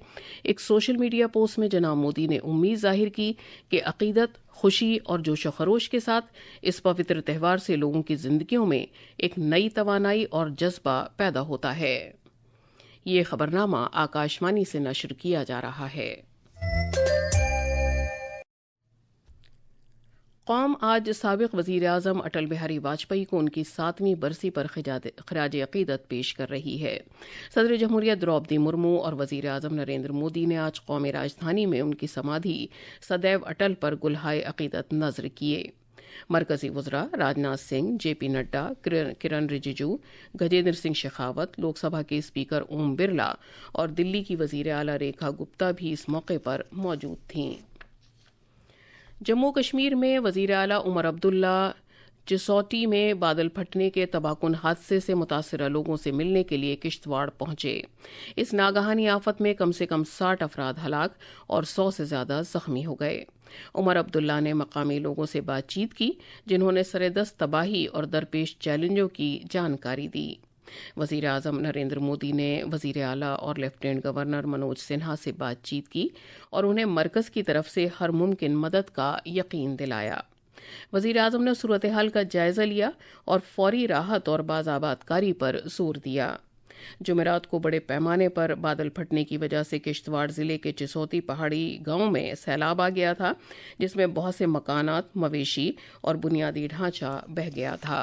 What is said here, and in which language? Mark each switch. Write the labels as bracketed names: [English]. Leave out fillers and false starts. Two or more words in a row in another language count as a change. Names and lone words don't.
[Urdu] ایک سوشل میڈیا پوسٹ میں جناب مودی نے امید ظاہر کی کہ عقیدت، خوشی اور جوش و خروش کے ساتھ اس پوتر تہوار سے لوگوں کی زندگیوں میں ایک نئی توانائی اور جذبہ پیدا ہوتا ہے۔ یہ خبرنامہ آکاشوانی سے نشر کیا جا رہا ہے۔ قوم آج سابق وزیر اعظم اٹل بہاری واجپئی کو ان کی 7ویں برسی پر خراج عقیدت پیش کر رہی ہے۔ صدر جمہوریہ دروپدی مرمو اور وزیر اعظم نریندر مودی نے آج قومی راجدھانی میں ان کی سمادھی سدیو اٹل پر گلہائے عقیدت نذر کیے۔ مرکزی وزراء راجناتھ سنگھ، جے پی نڈا، کرن رجیجو، گجیندر سنگھ شیخاوت، لوک سبھا کے اسپیکر اوم برلا اور دلی کی وزیر اعلیٰ ریکھا گپتا بھی اس موقع پر موجود تھیں۔ جموں کشمیر میں وزیر اعلیٰ عمر عبداللہ جسوٹی میں بادل پھٹنے کے تباہ کن حادثے سے متاثرہ لوگوں سے ملنے کے لیے کشتواڑ پہنچے۔ اس ناگہانی آفت میں کم سے کم 60 افراد ہلاک اور 100 سے زیادہ زخمی ہو گئے۔ عمر عبداللہ نے مقامی لوگوں سے بات چیت کی جنہوں نے سردست تباہی اور درپیش چیلنجوں کی جانکاری دی۔ وزیر اعظم نریندر مودی نے وزیر اعلیٰ اور لیفٹیننٹ گورنر منوج سنہا سے بات چیت کی اور انہیں مرکز کی طرف سے ہر ممکن مدد کا یقین دلایا۔ وزیر اعظم نے صورتحال کا جائزہ لیا اور فوری راحت اور بازآباد کاری پر زور دیا۔ جمعرات کو بڑے پیمانے پر بادل پھٹنے کی وجہ سے کشتواڑ ضلع کے چسوتی پہاڑی گاؤں میں سیلاب آ گیا تھا، جس میں بہت سے مکانات، مویشی اور بنیادی ڈھانچہ بہہ گیا تھا۔